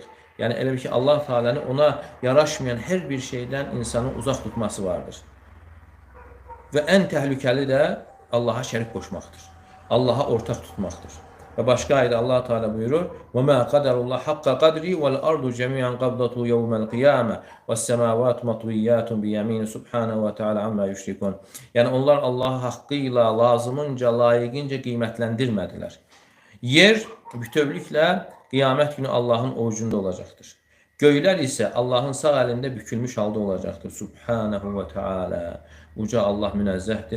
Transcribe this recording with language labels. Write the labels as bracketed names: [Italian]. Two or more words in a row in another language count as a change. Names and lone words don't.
[Azerbaijani] Yəni elə bir ki, Allah Teala'nın ona yaraşmayan hər bir şeydən insanı uzaq tutması vardır. Və ən təhlükəli də Allaha şərik qoşmaqdır. Allaha ortaq tutmaqdır. Və başqa ayda Allah Teala buyurur: [Arabic] "وما قدروا الله حق قدره والأرض جميعا قبضته يوم القيامة والسماوات مطويات بيمينه سبحانه وتعالى عما يشركون." [Azerbaijani] Yəni onlar Allahı haqqı ilə lazımınca, layiqincə qiymətləndirmədilər. Yer bütövlüklə qiyamət günü Allahın ovucunda olacaqdır. Göylər isə Allahın sağ əlində bükülmüş halda olacaqdır. [Arabic] سبحانه وتعالى. [Azerbaijani] Uca Allah münezzəhdir.